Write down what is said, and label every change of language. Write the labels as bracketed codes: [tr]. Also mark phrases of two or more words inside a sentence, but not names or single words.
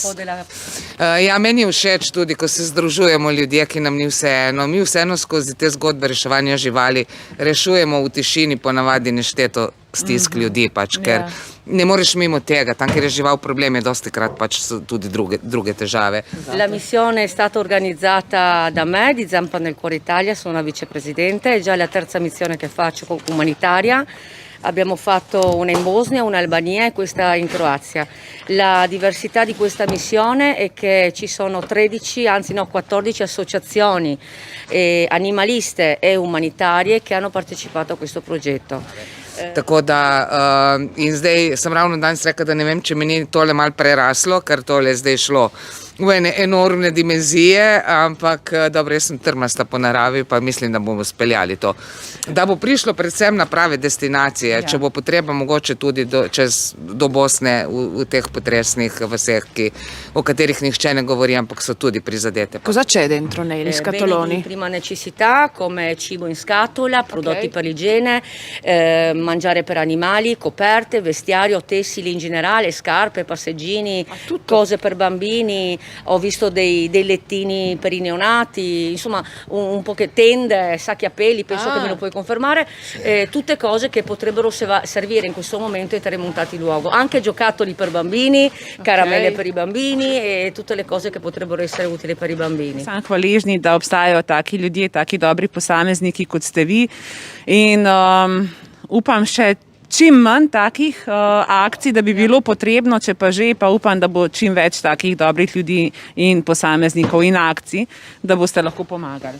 [sl] Ja, meni je všeč tudi, ko se združujemo ljudje, ki nam ni vseeno. Mi vseeno skozi te zgodbe reševanja živali rešujemo v tišini ponavadi nešteto stisk ljudi, pač, ker ne moreš mimo tega, tam, kjer je žival problem, je dostikrat pač tudi druge težave. [it] La missione è stata organizzata da me, di Zampone il Cuore Italia, sono una vicepresidente, è già la terza missione che faccio umanitaria. Abbiamo fatto una in Bosnia, una in Albania e questa in Croazia. La diversità di questa missione è che ci sono 14 associazioni animaliste e umanitarie che hanno partecipato a questo progetto. [sl] Tako da, in zdaj sem ravno danes rekla, da ne vem, če mi ni tole malo preraslo, ker tole je zdaj šlo v ene enormne dimenzije, ampak dobro, jaz sem trmasta po naravi, pa mislim, da bomo speljali to. Da bo prišlo predvsem na prave destinacije, če bo potreba mogoče tudi do Bosne v teh potresnih vaseh, o katerih nihče ne govori, ampak so tudi prizadete. [it] Cosa c'è dentro negli scatoloni? Beni di prima necessità, come cibo in scatola, prodotti per l'igiene, mangiare per animali, coperte, vestiario, tessili in generale, scarpe, passeggini, cose per bambini. Ho visto dei lettini per i neonati, insomma un po' che tende, sacchi a peli, penso che me lo puoi confermare, tutte cose che potrebbero servire in questo momento ai terremotati luogo, anche giocattoli per bambini, caramelle per i bambini e tutte le cose che potrebbero essere utili per i bambini. [sl] Sem hvaležni, da obstajajo taki ljudje, taki dobri posamezniki, kot ste vi, in upam še čim manj takih akcij, da bi bilo potrebno, če pa že, pa upam, da bo čim več takih dobrih ljudi in posameznikov in akcij, da boste lahko pomagali.